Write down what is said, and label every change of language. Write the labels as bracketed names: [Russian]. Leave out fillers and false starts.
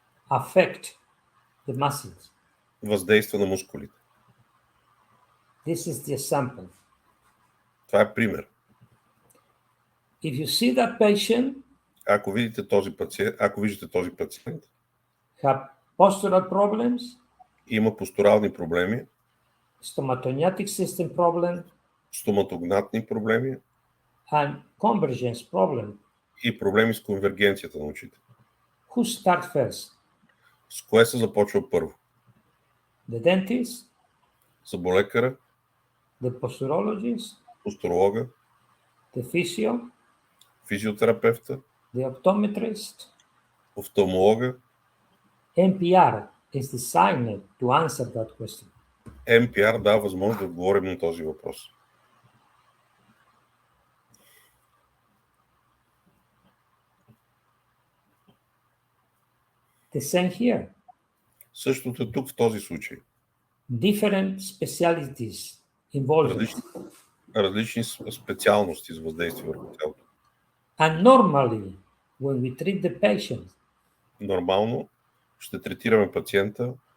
[English] affect the muscles. [Bulgarian] въздейства на мускулите. [English] This is the example. [Bulgarian] Това е пример. [English] If you see that patient [Bulgarian] Ако виждате този пациент, [English] have postural problems, [Bulgarian] има постурални проблеми, [English] stomatognatic system problem, [Bulgarian] стоматогнатни проблеми [English] and convergence problem, [Bulgarian] и проблеми с конвергенцията на очите. [English] who start first? [Bulgarian] С кое се започва първо? [English] The dentist, [Bulgarian] Зъболекара, [English] the posturologist, [Bulgarian] постуролога, [English] the physio, [Bulgarian] физиотерапевта, [English] the optometrist. [Bulgarian] офталмолога. [English] M.P.R is designed to answer that question. [Bulgarian] M.P.R дава възможност да отговорим на този въпрос. [English] The same here. [Bulgarian] Същото е тук в този случай. [English] Different specialties involved. [Bulgarian] Различни специалности с въздействие върху тялото. [English] And normally, when we treat the patient, [Bulgarian] Нормално ще третираме пациента,